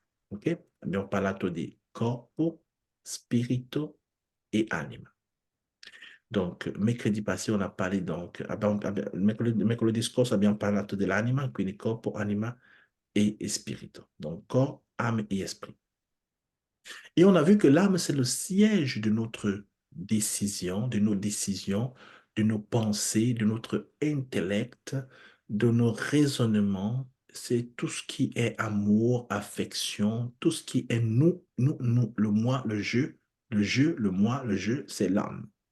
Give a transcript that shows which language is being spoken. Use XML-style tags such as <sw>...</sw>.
<it>Ok? Abbiamo parlato di corpo, spirito et anima.</it> <fr>Donc, mercredi passé, on a parlé, donc,</fr> <it>mercoledì scorso abbiamo parlato dell'anima, quindi corpo, anima et spirito.</it> <fr>Donc, corps, âme et esprit. Et on a vu que l'âme, c'est le siège de notre décisions, de nos pensées, de notre intellect, de nos raisonnements. C'est tout ce qui est amour, affection, tout ce qui est nous, le moi, le moi, le je, c'est l'âme.</fr>